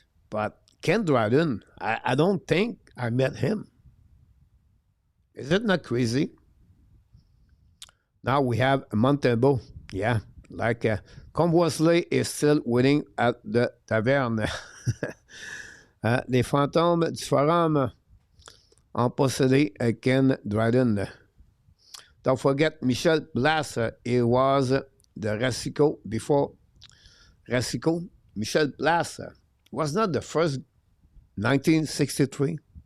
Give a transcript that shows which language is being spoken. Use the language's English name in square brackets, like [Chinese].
[English] But Ken Dryden, I don't think I met him. Is it not crazy? Now we have Montebo. Yeah, like Comboisley is still winning at the Taverne. [French] Les fantômes du forum ont possédé Ken Dryden. [English] Don't forget Michel Blas. He was the Racicot before Racicot. Michel Blas was not the first 1963.